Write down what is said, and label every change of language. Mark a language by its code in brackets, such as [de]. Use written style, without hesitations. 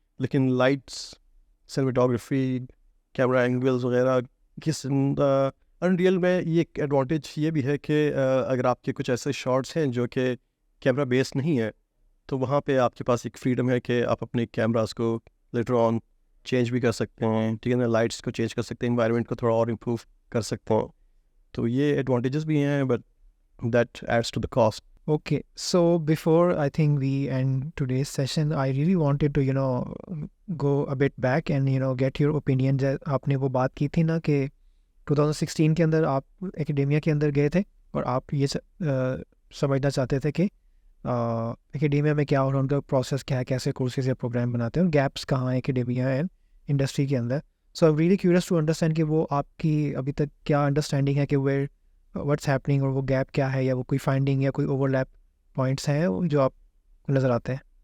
[ur] لیکن lights, سینیمیٹوگرافی، camera angles وغیرہ کس انریل میں یہ ایک ایڈوانٹیج یہ بھی ہے کہ اگر آپ کے کچھ ایسے شارٹس ہیں جو کہ کیمرہ بیس نہیں ہے تو وہاں پہ آپ کے پاس ایک فریڈم ہے کہ آپ اپنے کیمراز کو لیٹر آن چینج بھی کر سکتے ہیں ٹھیک ہے نا، لائٹس کو چینج کر سکتے ہیں، انوائرمنٹ کو تھوڑا اور امپروو کر سکتے ہیں. تو یہ ایڈوانٹیجز بھی ہیں [en] But that adds to the cost. Okay, so before I think we end today's session, I really wanted to go a bit back and get your opinion. [ur] آپ نے وہ بات کی تھی نا کہ 2016 کے اندر آپ اکیڈیمیا کے اندر گئے تھے اور آپ یہ سمجھنا چاہتے تھے کہ اکیڈیمیا میں کیا ہو رہا ہے، ان کا پروسیس کیا ہے، کیسے کورسز یا پروگرام بناتے ہیں، اور گیپس کہاں ہیں اکیڈیمیا اینڈ انڈسٹری کے اندر. [en] so I really curious to understand [ur] کہ وہ آپ کی ابھی تک کیا انڈرسٹینڈنگ ہے کہ [en] what's happening, [ur] اور وہ گیپ کیا ہے، یا وہ کوئی فائنڈنگ یا کوئی اوور لیپ پوائنٹس ہیں جو آپ کو نظر آتے ہیں.